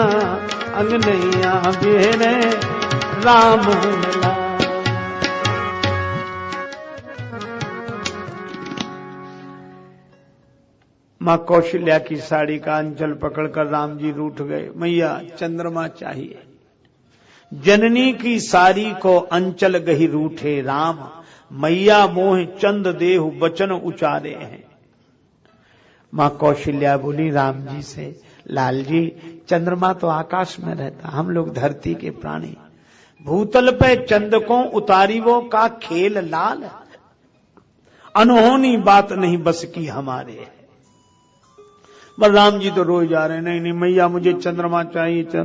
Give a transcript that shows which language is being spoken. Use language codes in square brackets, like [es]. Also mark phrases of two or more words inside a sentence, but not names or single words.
[bra] अंगनैया बिहरे राम लला। [hi] मां कौशल्या की साड़ी का अंचल पकड़कर राम जी रूठ गए। मैया चंद्रमा चाहिए। [bra] जननी की साड़ी को अंचल गही रूठे राम, मैया मोह चंद देहु बचन उचारे हैं। [hi] मां कौशल्या बोली राम जी से, लाल जी चंद्रमा तो आकाश में रहता, हम लोग धरती के प्राणी। [bra] भूतल पे चंद को उतारीवो का खेल लाल, अनहोनी बात नहीं बस की हमारे। [hi] बलराम जी तो रोज जा रहे हैं, नहीं नहीं मैया मुझे चंद्रमा चाहिए।